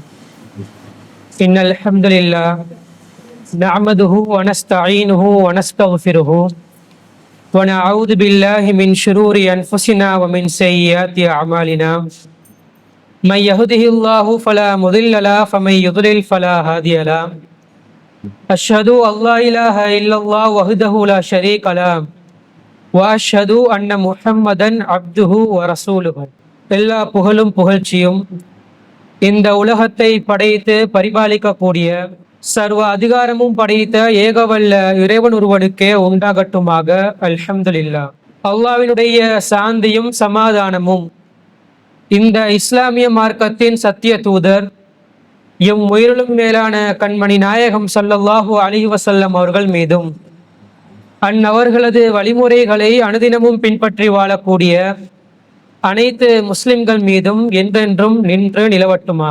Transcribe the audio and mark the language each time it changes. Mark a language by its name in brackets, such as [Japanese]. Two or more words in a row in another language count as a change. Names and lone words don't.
[Arabic] إن الحمد لله نعمده ونستعينه ونستغفره ونعوذ بالله من شرور أنفسنا ومن سيئات أعمالنا. من يهده الله فلا مضل له ومن يضلل فلا هادي له. أشهد أن لا إله إلا الله وحده لا شريك له وأشهد أن محمدا عبده ورسوله. [Tamil] எல்லா புகழும் புகழ்ச்சியும் இந்த உலகத்தை படைத்து பரிபாலிக்கக்கூடிய, சர்வ அதிகாரமும் படைத்த ஏகவல்ல இறைவன் ஒருவனுக்கே உண்டாகட்டுமாக. அல்ஹம்துலில்லாஹ். அல்லாஹ்வினுடைய சாந்தியும் சமாதானமும் இந்த இஸ்லாமிய மார்க்கத்தின் சத்திய தூதர் எம் உயிரிலும் மேலான கண்மணி நாயகம் [Arabic] صلى الله عليه وسلم [Tamil] அவர்கள் மீதும், அந்நவர்களது வழிமுறைகளை அனுதினமும் பின்பற்றி வாழக்கூடிய அனைத்து முஸ்லிம்கள் மீதும் என்றென்றும் நின்று நிலவட்டுமாக.